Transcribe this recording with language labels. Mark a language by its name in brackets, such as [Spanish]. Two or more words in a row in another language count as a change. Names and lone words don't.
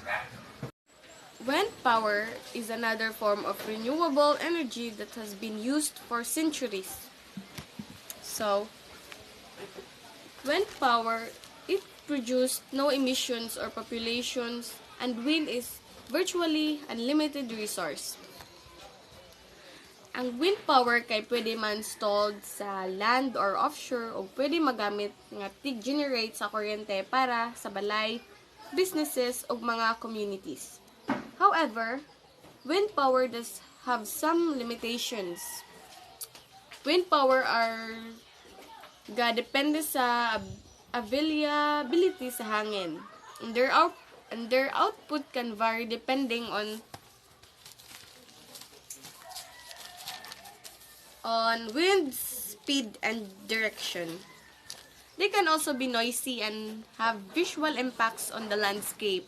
[English] Wind power is another form of renewable energy that has been used for centuries. So, wind power, it produces no emissions or populations, and wind is virtually unlimited resource. [Hiligaynon] Ang [English] wind power [Hiligaynon] kay pwede man installed sa [English] land or offshore [Hiligaynon] o pwede magamit nga tig-generate sa kuryente para sa balay, businesses o mga communities. [English] However, wind power does have some limitations. Wind power are [Hiligaynon] depende sa availability sa hangin. [English] And their output can vary depending on wind speed and direction. They can also be noisy and have visual impacts on the landscape.